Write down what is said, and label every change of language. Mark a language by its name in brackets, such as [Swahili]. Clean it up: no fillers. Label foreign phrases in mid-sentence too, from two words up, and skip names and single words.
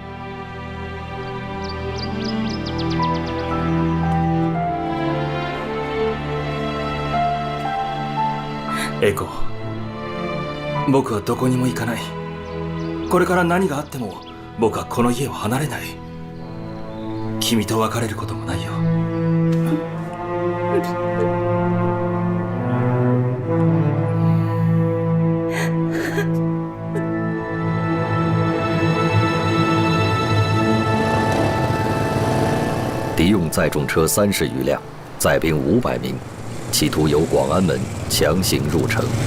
[Japanese] エコ、僕はどこにも行かない。これから何があっても僕はこの家を離れない。君と別れることもないよ。 [Chinese] 敌用载重车30余辆，载兵500名，企图由广安门强行入城。